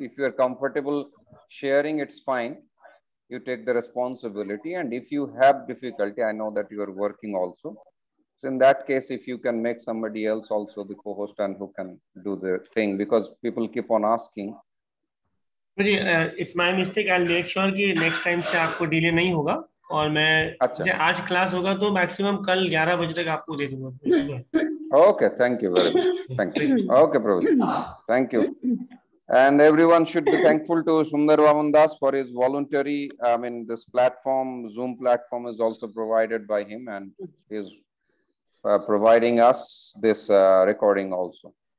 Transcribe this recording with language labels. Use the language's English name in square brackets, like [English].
[English] If you're comfortable sharing, it's fine. You take the responsibility. And if you have difficulty, I know that you are working also. So in that case, if you can make somebody else also the co-host and who can do the thing, because people keep on asking. It's my mistake. I'll make sure [Hindi] कि [English] next time [Hindi] से आपको delay नहीं होगा, और मैं आज class होगा तो मैक्सिमम कल 11 बजे तक आपको दे दूंगा। [English] Okay, thank you very much. Thank you. Okay, Prabhu. Thank you. And everyone should be thankful to Sundar Vaman Das for his voluntary, I mean, this platform, Zoom platform is also provided by him, and he is providing us this recording also.